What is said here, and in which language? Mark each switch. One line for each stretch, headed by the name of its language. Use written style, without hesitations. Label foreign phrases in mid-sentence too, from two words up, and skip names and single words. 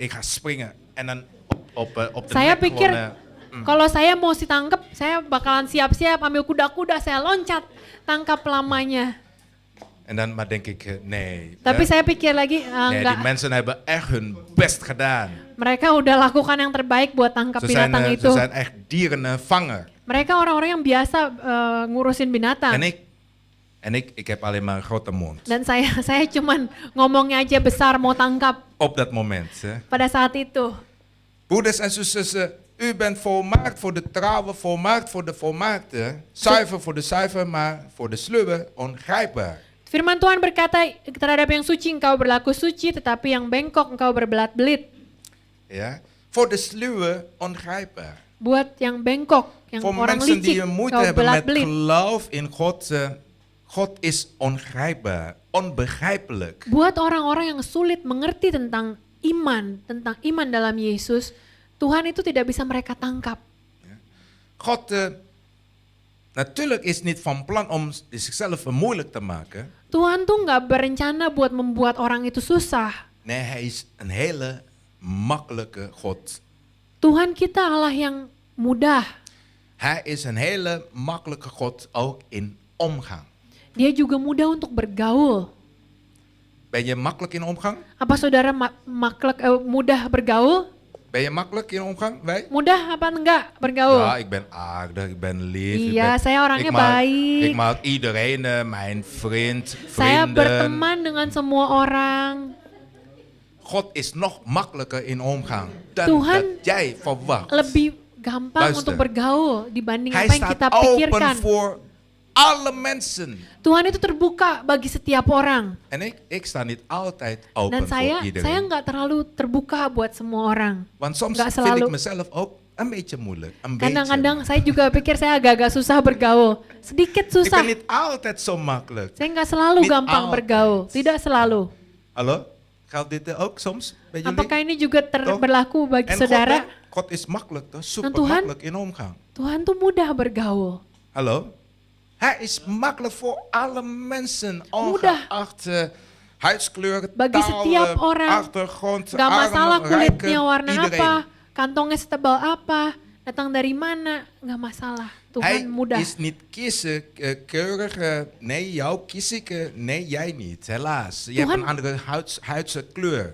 Dutch: Ik ga springen. En dan op de
Indonesian: Saya
Dutch: nek
Indonesian: pikir
Dutch: gewoon,
Indonesian: kalau saya mau ditangkap, saya bakalan siap-siap ambil kuda-kuda, saya loncat tangkap lamanya.
Dutch: en dan maar denk ik, nee.
Indonesian: Tapi saya pikir lagi,
Dutch: Nee, die
Indonesian: enggak.
Dutch: mensen hebben echt hun best gedaan.
Indonesian: Mereka udah lakukan yang terbaik buat tangkap binatang itu.
Dutch: Ze zijn echt dierenvanger.
Indonesian: Mereka orang-orang yang biasa ngurusin binatang.
Dutch: En ik heb alleen maar een grote mond.
Indonesian: Dan saya cuman ngomongnya aja besar mau tangkap
Dutch: Op dat moment. Hè.
Indonesian: pada saat itu.
Dutch: Broeders en zussen, u bent volmaakt voor de trouwe, volmaakt voor de volmaakte. Zuiver voor de zuiver, maar voor de sluwe ongrijpbaar.
Indonesian: Firman Tuhan berkata, terhadap yang suci engkau berlaku suci, tetapi yang bengkok engkau berbelat-belit.
Dutch: Ja? Voor de sluwe ongrijpbaar.
Indonesian: Buat yang bengkok, yang
Dutch: Voor
Indonesian: orang
Dutch: mensen die
Indonesian: licik,
Dutch: moeite
Indonesian: engkau
Dutch: hebben met
Indonesian: belat-belit.
Dutch: geloof in God. God is ongrijpbaar, onbegrijpelijk.
Indonesian: Buat orang-orang yang sulit mengerti tentang iman dalam Yesus, Tuhan itu tidak bisa mereka tangkap.
Dutch: God natuurlijk is niet van plan om zichzelf moeilijk te maken.
Indonesian: Tuhan tuh nggak berencana buat membuat orang itu susah.
Dutch: Nee, hij is een hele makkelijke God.
Indonesian: Tuhan kita Allah yang mudah.
Dutch: Hij is een hele makkelijke God ook in omgang.
Indonesian: Dia juga mudah untuk bergaul.
Dutch: Ben je makkelijk in omgang?
Indonesian: Apa saudara mudah bergaul?
Dutch: Ben je makkelijk in omgang? Wij?
Indonesian: Mudah apa enggak bergaul?
Dutch: Ja, ik ben aardig, ik ben lief.
Indonesian: Iya, saya orangnya baik.
Dutch: Ik maak iedereen mijn vriend,
Indonesian: Saya
Dutch: vrienden.
Indonesian: berteman dengan semua orang.
Dutch: God is nog makkelijker in omgang dan
Indonesian: Tuhan
Dutch: dat jij verwacht.
Indonesian: Lebih gampang
Dutch: Luister.
Indonesian: untuk bergaul dibanding
Dutch: Hij
Indonesian: apa yang
Dutch: staat
Indonesian: kita
Dutch: open
Indonesian: pikirkan.
Dutch: voor alle mensen.
Indonesian: Tuhan itu terbuka bagi setiap orang.
Dutch: En ik sta niet altijd open
Indonesian: Dan saya
Dutch: voor iedereen.
Indonesian: nggak terlalu terbuka buat semua orang.
Dutch: Want soms
Indonesian: nggak
Dutch: vind
Indonesian: selalu.
Dutch: ik mezelf ook een beetje moeilijk. Een
Indonesian: Kadang-kadang
Dutch: beetje.
Indonesian: saya juga pikir saya agak-agak susah bergaul. Sedikit
Dutch: Ik
Indonesian: susah.
Dutch: ben niet altijd zo makkelijk.
Indonesian: Saya nggak selalu
Dutch: Niet
Indonesian: gampang
Dutch: altijd.
Indonesian: bergaul. Tidak selalu.
Dutch: Hallo? Geldt dit ook soms bij jullie?
Indonesian: Apakah ini juga
Dutch: Toch?
Indonesian: berlaku bagi
Dutch: En
Indonesian: saudara?
Dutch: God is makkelijk, toch? Super
Indonesian: Tuhan-
Dutch: makkelijk in omgang.
Indonesian: Tuhan tuh mudah bergaul.
Dutch: Hallo? Hij is makkelijk voor alle mensen,
Indonesian: Mudah.
Dutch: ongeacht huidskleur,
Indonesian: Bagi
Dutch: taal,
Indonesian: setiap orang.
Dutch: achtergrond,
Indonesian: Gak masalah
Dutch: armen,
Indonesian: kulitnya
Dutch: rijken,
Indonesian: warna
Dutch: iedereen.
Indonesian: apa, kantongnya setebal apa, datang dari mana, gak masalah.
Dutch: Hij
Indonesian: Tuhan mudah.
Dutch: is niet kiezen, keurig, nee, jou kies ik, nee, jij niet, helaas. Je hebt
Indonesian: Tuhan-
Dutch: een andere huidse kleur